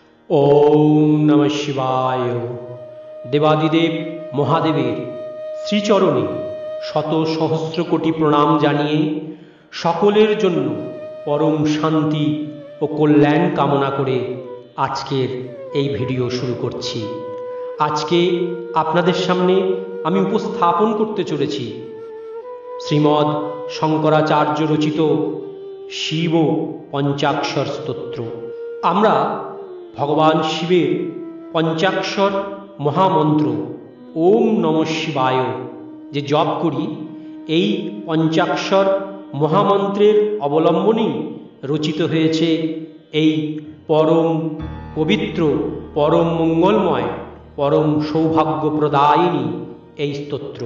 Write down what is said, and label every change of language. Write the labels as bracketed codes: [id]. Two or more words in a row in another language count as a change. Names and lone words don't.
[sa] ओम नमः शिवाय। [bn] দেবাদিদেব মহাদেবের শ্রীচরণে শত সহস্র কোটি প্রণাম জানিয়ে সকলের জন্য পরম শান্তি ও কল্যাণ কামনা করে আজকের এই ভিডিও শুরু করছি। আজকে আপনাদের সামনে আমি উপস্থাপন করতে চলেছি শ্রীমদ শঙ্করাচার্য রচিত শিব পঞ্চাক্ষর স্তোত্র। আমরা ভগবান শিবের পঞ্চাক্ষর মহামন্ত্র [sa] ওম নমঃ শিবায় [bn] যে জপ করি, এই পঞ্চাক্ষর মহামন্ত্রের অবলম্বনেই রচিত হয়েছে এই পরম পবিত্র, পরম মঙ্গলময়, পরম সৌভাগ্যপ্রদায়িনী এই স্তোত্র।